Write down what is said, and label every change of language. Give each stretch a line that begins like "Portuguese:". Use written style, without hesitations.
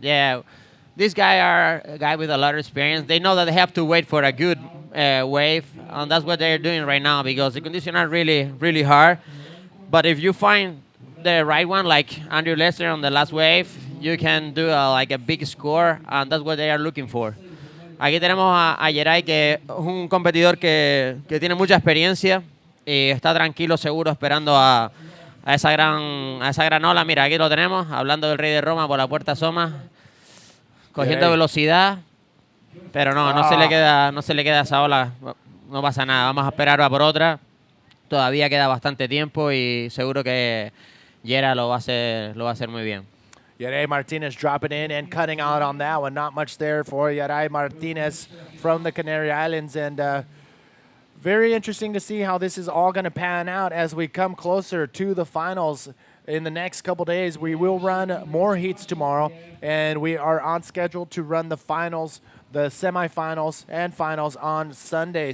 English: Yeah, these guys are a guy with a lot of experience. They know that they have to wait for a good wave, and that's what they're doing right now because the conditions are really, really hard. But if you find the right one, like Andrew Lester on the last wave, you can do like a big score, and that's what they are looking for.
Spanish: Aquí tenemos a Yeray, que es un competidor que tiene mucha experiencia y está tranquilo, seguro, esperando a esa gran ola. Mira, aquí lo tenemos, hablando del Rey de Roma por la puerta asoma, cogiendo velocidad, pero no se le queda esa ola, no pasa nada, vamos a esperar a por otra. Todavía queda bastante tiempo y seguro que Yera lo va a hacer muy bien.
English: Yeray Martinez dropping in and cutting out on that one. Not much there for Yeray Martinez from the Canary Islands. And very interesting to see how this is all going to pan out as we come closer to the finals in the next couple days. We will run more heats tomorrow, and we are on schedule to run the finals, the semifinals, and finals on Sunday.